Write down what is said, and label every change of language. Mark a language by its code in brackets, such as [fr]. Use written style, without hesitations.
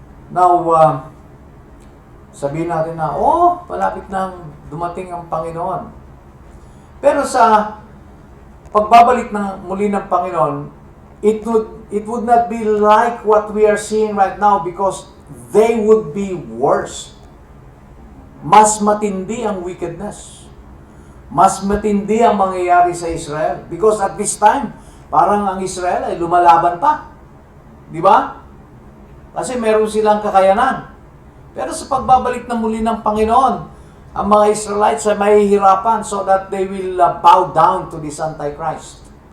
[tl] Now, sabihin natin na, malapit nang dumating ang Panginoon. Pero sa pagbabalik muli ng Panginoon, [en] it would not be like what we are seeing right now because they would be worse. [tl] Mas matindi ang wickedness. Mas matindi ang mangyayari sa Israel. [en] Because at this time, [tl] parang ang Israel ay lumalaban pa. Di ba? Kasi meron silang kakayanan. Pero sa pagbabalik na muli ng Panginoon, ang mga Israelites ay mahihirapan [en] so that they will bow down to this Antichrist.